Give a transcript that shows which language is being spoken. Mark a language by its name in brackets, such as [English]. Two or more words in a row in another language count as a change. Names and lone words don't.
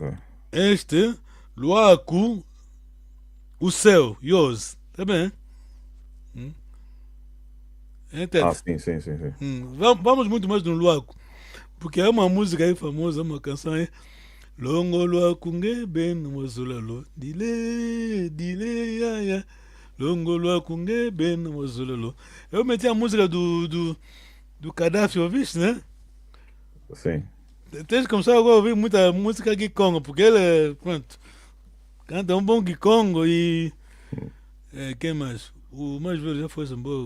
[Portuguese] Este, luaku, o céu, yours. Tá bem? Ah, Entende? sim, sim, sim, sim. Vamos muito mais no luaku. Porque há uma música aí famosa, uma canção aí. [Kongo] Longo luaku ngebe mozulalo. Dile, dile, ya, ya. Longo luaku ngebe mozulalo. [Portuguese] Eu meti a música do Gaddafi, ouviste, né? Sim. Tens que começar agora a ouvir muita música Kikongo, porque ele, pronto, canta um bom Kikongo e. Quem mais? O mais velho já foi embora.